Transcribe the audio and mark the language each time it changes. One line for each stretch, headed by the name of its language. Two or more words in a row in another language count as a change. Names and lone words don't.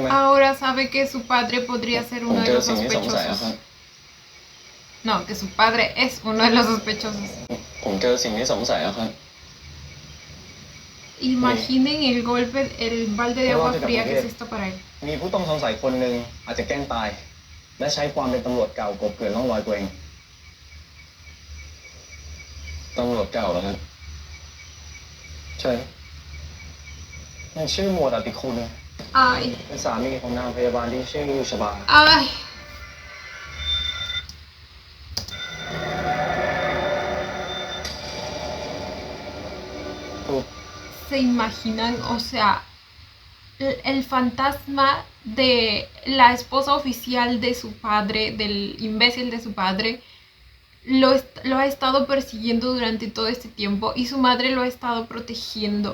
Spanish: Ahora sabe que su padre podría ser
Thai: ผม
Spanish: uno
Thai: เจ
Spanish: de
Thai: อ
Spanish: los
Thai: สิ่งที่สงสัยแล้วครับ
Spanish: sospechosos. No, que su padre es uno de los sospechosos.
Thai: ผมเจอสิ่งที่สงสัยแล้วครับ
Spanish: Imaginen el golpe, el balde de agua fría que es esto para él.
Thai: มีผู้ต้องสงสัยคนหนึ่งอาจจะแกล้งตาย และใช้ความเป็นตำรวจเก่ากลบเกลื่อนร่องรอยตัวเองตำรวจเก่าเหรอครับใช่มันชื่อหมวดอติคุณ
Spanish: Ay,
Thai: เป็นสามีของนางพยาบาลที่ชื่อชบา
Spanish: ay. ¿Se imaginan? O sea, el fantasma de la esposa oficial de su padre, del imbécil de su padre, lo ha estado persiguiendo durante todo este tiempo y su madre lo ha estado protegiendo.